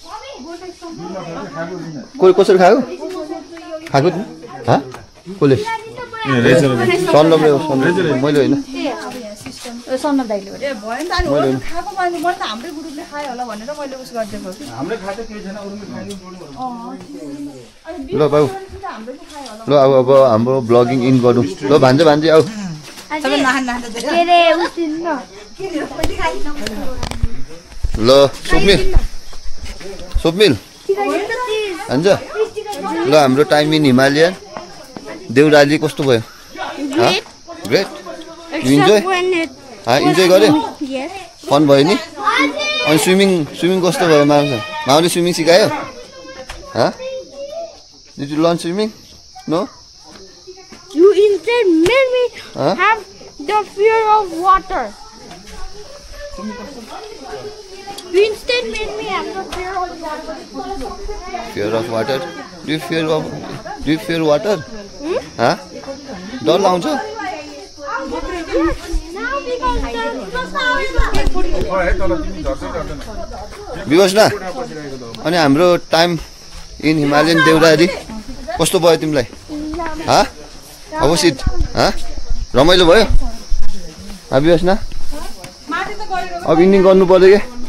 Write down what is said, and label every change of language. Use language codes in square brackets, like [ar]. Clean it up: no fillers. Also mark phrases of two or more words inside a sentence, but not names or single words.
[ne] कोही कसरी खायो खाएको कसले सन्दमले मैले होइन सन्नब दाइले ए भयो नि त अनि खाएको मान्छे मैले त हाम्रै ग्रुपले खायो होला भनेर मैले उस गरिदिएको कि हामीले खाएको केही छैन अरूले खायो ल बाबु ल अब हाम्रो [en] vlogging in [ne] गरौँ ल भान्जे आऊ सबै नहान नहान के रे उसिन न ल स्वप्निल हान्छ ल हाम्रो [en] time in [ne] हिमालयन देउराली कस्तो भयो [en] great enjoy [ne] गर्यो फन भयो नि अनि स्विमिङ कस्तो भयो माउले स्विमिङ सिकायो [en] Did you learn swimming? No? You instead made me have the fear of water. You instead made me have the fear of water. Fear of water? Do you fear water? Huh? [ne] डर लाउँछ? विवशना अनि हाम्रो [en] time in [ne] हिमालयन देउराली कस्तो भयो तिमीलाई अवश्य रमाइलो भयो विवशना अब इन्डिङ गर्नु पर्यो के